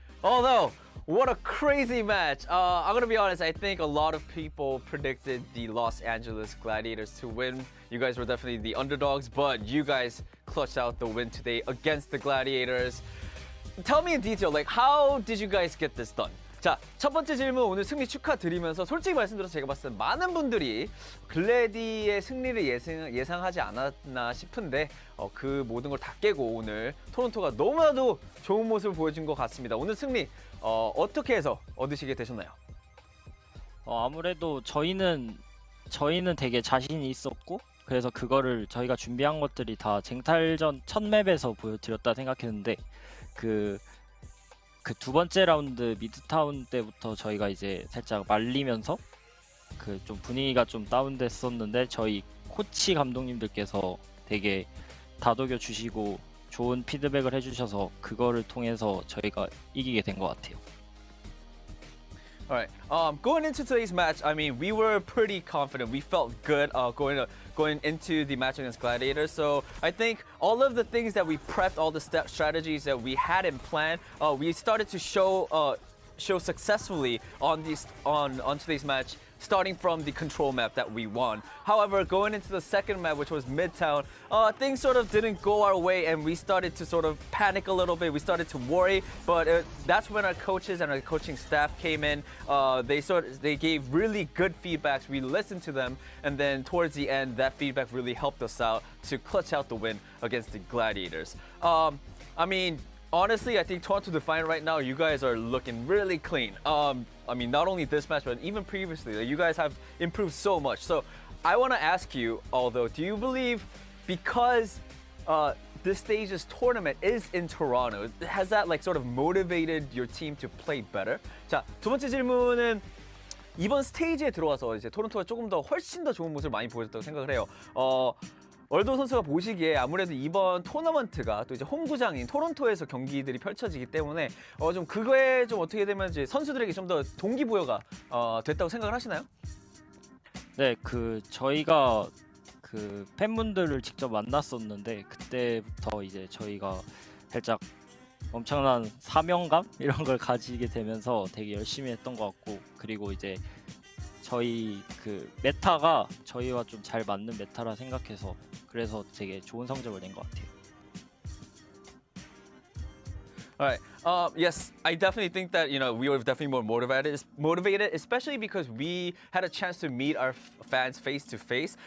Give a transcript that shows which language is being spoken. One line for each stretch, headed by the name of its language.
English: Aldo, what a crazy match. I'm gonna be honest, I think a lot of people predicted the Los Angeles Gladiators to win. You guys were definitely the underdogs, but you guys clutched out the win today against the Gladiators. Tell me in detail, like, how did you guys get this done?
Korean: 자, 첫 번째 질문 오늘 승리 축하드리면서 솔직히 말씀드려서 제가 봤을 때 많은 분들이 글래디의 승리를 예상하지 않았나 싶은데 그 모든 걸 다 깨고 오늘 토론토가 너무나도 좋은 모습을 보여준 것 같습니다. 오늘 승리 어떻게 해서 얻으시게 되셨나요? 아무래도 저희는 되게 자신이 있었고 그래서 그거를 저희가 준비한 것들이 다 쟁탈전 첫 맵에서 보여드렸다 생각했는데 그 두 번째 라운드 미드타운 때부터 저희가 이제 살짝 말리면서 그 좀 분위기가 좀 다운됐었는데 저희 코치 감독님들께서 되게 다독여 주시고 좋은 피드백을 해주셔서 그거를 통해서 저희가 이기게 된 것 같아요.
English: All right. Going into today's match, I mean, we were pretty confident. We felt good going into the match against Gladiators. So I think all of the things that we prepped, all the strategies that we had in plan, we started to show successfully on today's match, starting from the control map that we won. However, going into the second map, which was Midtown, things sort of didn't go our way, and we started to sort of panic a little bit. We started to worry, but that's when our coaches and our coaching staff came in. They gave really good feedbacks. We listened to them, and then towards the end, that feedback really helped us out to clutch out the win against the Gladiators. I mean, honestly, I think Toronto Defiant right now, you guys are looking really clean. I mean, not only this match, but even previously, you guys have improved so much. So I want to ask you, although, do you believe because this stage's tournament is in Toronto, has that like sort of motivated your team to play better?
Korean: 자, 두 번째 질문은 이번 스테이지에 들어와서 이제 토론토가 조금 더 훨씬 더 좋은 모습을 많이 보여줬다고 생각을 해요. 얼도 선수가 보시기에 아무래도 이번 토너먼트가 또 이제 홈구장인 토론토에서 경기들이 펼쳐지기 때문에 좀 그거에 좀 어떻게 되면 이제 선수들에게 좀 더 동기부여가 됐다고 생각을 하시나요? 네, 저희가 팬분들을 직접 만났었는데 그때부터 이제 저희가 살짝 엄청난 사명감 이런 걸 가지게 되면서 되게 열심히 했던 것 같고 그리고 이제 저희 메타가 저희와 좀 잘 맞는 메타라 생각해서 그래서 되게 좋은 성적을 낸 것 같아요.
English: All right. Yes, I definitely think that we were definitely more motivated, especially because we had a chance to meet our fans face to face.